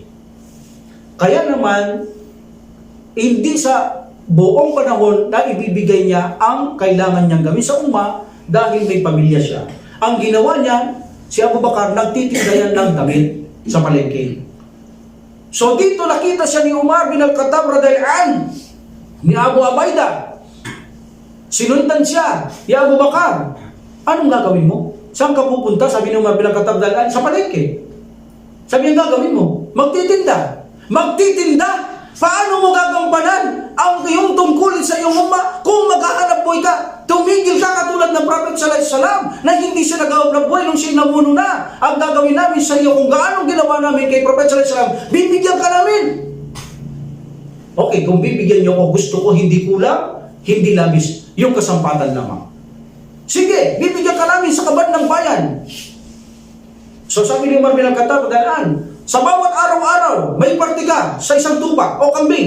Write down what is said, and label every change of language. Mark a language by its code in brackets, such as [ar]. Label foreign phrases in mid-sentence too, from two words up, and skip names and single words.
[tl] Kaya naman, hindi sa buong panahon na ibibigay niya ang kailangan niyang gawin sa dahil may pamilya siya. Ang ginawa niya, si Abu Bakar, nagtitinda yan ng damit sa palengke. So dito nakita siya ni Umar bin Al-Khattab [ar] رضي الله عنه, [tl] ni Abu Ubaidah. Sinundan siya, ya Abu Bakar, anong gagawin mo? Saan ka pupunta? Sabi ni Umar bin Al-Khattab [ar] رضي الله عنه, [tl] sa palengke. Sabi niya, gagawin mo? Magtitinda. Magtitinda? Paano mo gagampanan ang iyong tungkulin sa iyong kung maghahanap buhay ka? Tumigil ka katulad ng Prophet [ar] صلى الله عليه وسلم [tl] na hindi siya naghahanap buhay nung siya namuno na. Ang gagawin namin sa iyo kung gaano ginawa namin kay Prophet [ar] صلى الله عليه وسلم, [tl] bibigyan ka namin. Okay, kung bibigyan niyo ako, gusto ko hindi kulang, hindi labis, yung kasampatan lamang. Sige, bibigyan ka namin sa kaban ng bayan. So sabi ni Umar bin Al-Khattab, sa bawat araw-araw, may parte ka sa isang tupa o kambing.